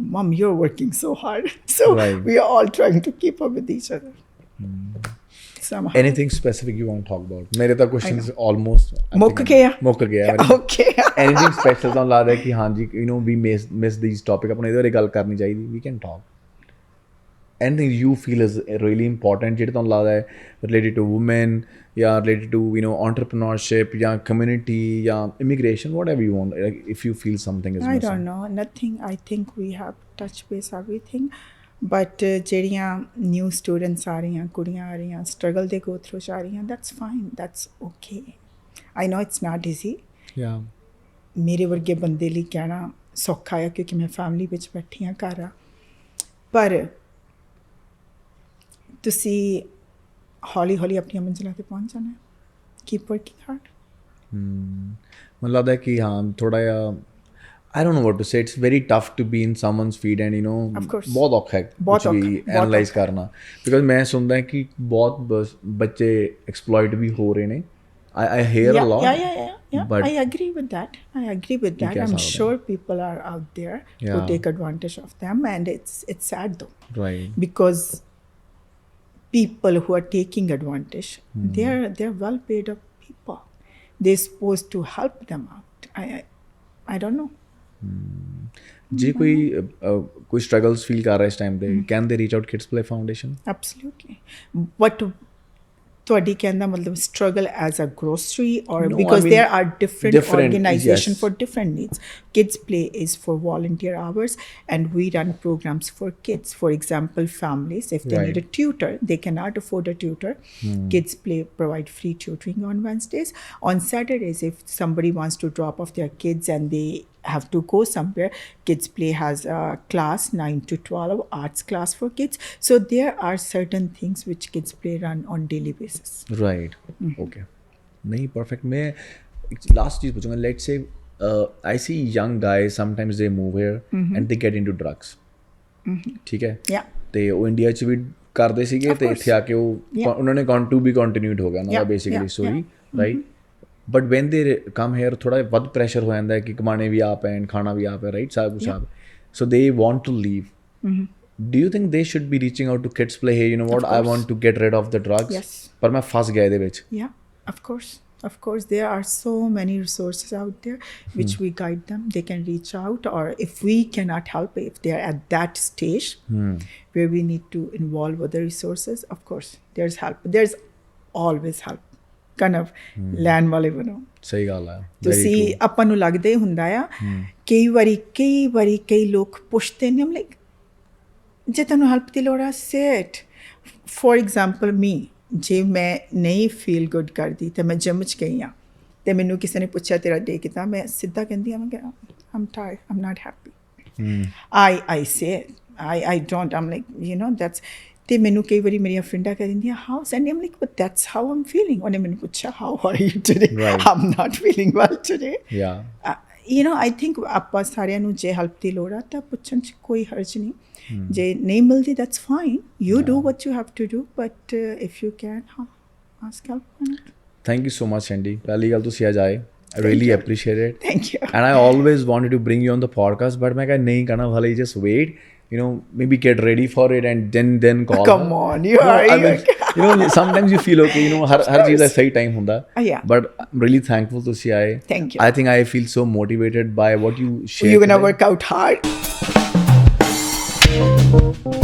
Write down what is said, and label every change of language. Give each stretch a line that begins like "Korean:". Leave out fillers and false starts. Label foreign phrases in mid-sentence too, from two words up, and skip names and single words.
English: Mom, you're working so hard. So Right. we are all trying to keep up with each other. Somehow. Anything specific you want to talk about?
Punjabi: ਮੇਰੇ ਤਾਂ
English: questions almost
Punjabi: ਮੁੱਕ ਗਿਆ? ਮੁੱਕ ਗਿਆ
English: Okay. Anything special
Punjabi: ਤੁਹਾਨੂੰ ਲੱਗਦਾ ਕਿ ਹਾਂਜੀ
English: we miss these topic
Punjabi: ਆਪਾਂ ਨੂੰ ਇਹਦੇ ਬਾਰੇ ਗੱਲ ਕਰਨੀ ਚਾਹੀਦੀ,
English: we can talk. Anything you feel is really important
Punjabi: ਜਿਹੜੇ ਤੁਹਾਨੂੰ ਲੱਗਦਾ ਹੈ
English: related to women ਜਾਂ related to entrepreneurship ਜਾਂ community ਜਾਂ immigration, whatever you want, like if you feel something is I missing. don't know, nothing. I think we have touched base everything, but ਜਿਹੜੀਆਂ new students
Punjabi: ਆ ਰਹੀਆਂ ਕੁੜੀਆਂ ਆ ਰਹੀਆਂ
English: struggle they go through
Punjabi: ਜਾ ਰਹੀਆਂ,
English: that's fine, that's okay. I know it's not easy. Yeah.
Punjabi: ਮੇਰੇ ਵਰਗੇ ਬੰਦੇ ਲਈ ਕਹਿਣਾ ਸੌਖਾ ਆ ਕਿਉਂਕਿ ਮੈਂ ਫੈਮਿਲੀ ਵਿੱਚ ਬੈਠੀ ਹਾਂ ਘਰ ਆ, ਪਰ ਤੁਸੀਂ ਹੌਲੀ ਹੌਲੀ ਆਪਣੀਆਂ ਮੰਜ਼ਿਲਾਂ ਤੇ ਪਹੁੰਚ ਜਾਣਾ,
English: keep working hard.
Punjabi: ਮੈਨੂੰ ਲੱਗਦਾ ਹੈ ਕਿ ਹਾਂ ਥੋੜਾ ਜਿਹਾ
English: I don't know what to say. It's very tough to be in someone's feed and Of course.
Punjabi: ਬਹੁਤ ਔਖਾ ਹੈ ਬਹੁਤ ਕੁਝ ਵੀ ਔਖਾ, ਬਹੁਤ ਐਨਾਲਾਈਜ਼ ਔਖਾ। ਕਰਨਾ, ਬਿਕਾਜ਼ ਮੈਂ ਸੁਣਦਾ ਕਿ ਬਹੁਤ ਬੱਚੇ ਐਕਸਪਲੋਇਟ ਵੀ ਹੋ ਰਹੇ ਨੇ.
English: I hear a lot. Yeah. But I agree with that.
Punjabi: ਕਹਿ
English: I'm
Punjabi: ਸਕਦੇ
English: sure people are out there who Yeah. take advantage of them, and it's sad though, right. because people who are taking advantage, they're well paid up people. They're supposed to help them out. I don't know.
Punjabi: ਜੇ ਕੋਈ
English: struggles feel
Punjabi: ਕਰ ਰਿਹਾ ਇਸ ਟਾਈਮ ਤੇ,
English: can they reach out Kids Play Foundation? Absolutely. But
Punjabi: ਤੁਹਾਡੀ ਕਹਿਣ ਦਾ ਮਤਲਬ
English: struggle as a grocery, or No, because I mean, there are different organization yes. for different needs. Kids Play is for volunteer hours, and we run programs for kids. For example, families, if they need a tutor, they cannot afford a tutor. Kids Play provide free tutoring on Wednesdays. On Saturdays, if somebody wants to drop off their kids and they have to go somewhere, Kids Play has a class 9 to 12 arts class for kids. So there are certain things which Kids Play run on daily basis. Right.
Hindi: Okay. नहीं perfect. मैं last चीज़ पूछूंगा.
English: Let's say I see young guys sometimes they move here and they get into drugs.
Hindi: ठीक है.
English: Yeah.
Punjabi: ਤੇ ਉਹ ਇੰਡੀਆ 'ਚ ਵੀ ਕਰਦੇ ਸੀਗੇ ਤੇ ਇੱਥੇ ਆ ਕੇ ਉਹ ਉਹਨਾਂ ਨੇ ਕੰਟੀਨਿਊਡ ਹੋ ਗਿਆ ਉਹਨਾਂ ਦਾ
English: basically story, right. but when they come here
Punjabi: ਥੋੜਾ ਵੱਧ ਪ੍ਰੈਸ਼ਰ ਹੋ ਜਾਂਦਾ ਕਿ ਕਮਾਣੇ ਵੀ ਆਪ ਹੈ, ਖਾਣਾ ਵੀ ਆਪ ਹੈ, ਰਾਈਟ, ਸਾਰਾ ਕੁਛ ਆਪ,
English: so they want to leave. Do you think they should be reaching out to Kids Play? Hey, you know what, I want to get rid of the drugs. Yes.
Punjabi: ਪਰ ਮੈਂ ਫਸ ਗਿਆ ਇਹਦੇ ਵਿੱਚ.
English: Yeah, of course there are so many resources out there which we guide them. They can reach out, or if we cannot help, if they are at that stage where we need to involve other resources, of course there's help. There's always help, kind of
Punjabi: ਲੈਣ ਵਾਲੇ ਬਣੋ. ਸਹੀ ਗੱਲ ਹੈ. ਤੁਸੀਂ ਆਪਾਂ ਨੂੰ ਲੱਗਦਾ ਹੀ ਹੁੰਦਾ ਆ ਕਈ ਵਾਰੀ ਕਈ ਲੋਕ ਪੁੱਛਦੇ ਨੇ, ਲਾਈਕ ਜੇ ਤੁਹਾਨੂੰ ਹੈਲਪ ਦੀ ਲੋੜ ਆ, ਸਿਟ.
English: for example me,
Punjabi: ਜੇ ਮੈਂ ਨਹੀਂ
English: feel good
Punjabi: ਕਰਦੀ ਤੇ ਮੈਂ ਜਿਮ 'ਚ ਗਈ ਹਾਂ ਤੇ ਮੈਨੂੰ ਕਿਸੇ ਨੇ ਪੁੱਛਿਆ ਤੇਰਾ ਡੇ ਕਿੱਦਾਂ, ਮੈਂ ਸਿੱਧਾ ਕਹਿੰਦੀ ਹਾਂ ਮੈਂ
English: I'm tired, I'm not happy. I say it. I don't. I'm like, that's.
Punjabi: ਤੇ ਮੈਨੂੰ ਕਈ ਵਾਰੀ ਮੇਰੀਆਂ ਫਰੈਂਡਾਂ ਕਹਿ ਦਿੰਦੀਆਂ
English: how, and I'm like but that's how I'm feeling.
Punjabi: ਉਹਨੇ ਮੈਨੂੰ ਪੁੱਛਿਆ
English: how are you today, I'm not feeling well today. I think
Punjabi: ਆਪਾਂ ਸਾਰਿਆਂ ਨੂੰ ਜੇ ਹੈਲਪ ਦੀ ਲੋੜ ਆ ਤਾਂ ਪੁੱਛਣ 'ਚ ਕੋਈ ਹਰਜ ਨਹੀਂ. ਜੇ ਨਹੀਂ ਮਿਲਦੀ
English: that's fine, you do what you have to do, but if you can ask help. Thank you so much, Sandy.
Punjabi: ਪਹਿਲੀ ਗੱਲ ਤੁਸੀਂ ਅੱਜ ਆਏ,
English: I really appreciate it. Thank you. And I always wanted to bring you on the podcast, but
Hindi: मैं कहा नहीं करना वाले,
English: just wait, maybe get ready for it and then call. Come on, you are. Sometimes you feel okay,
Hindi: हर चीज़ का सही time होता.
English: Yeah. But I'm really thankful to see आए. Thank you. I think I feel so motivated by what you shared. You're gonna work out hard.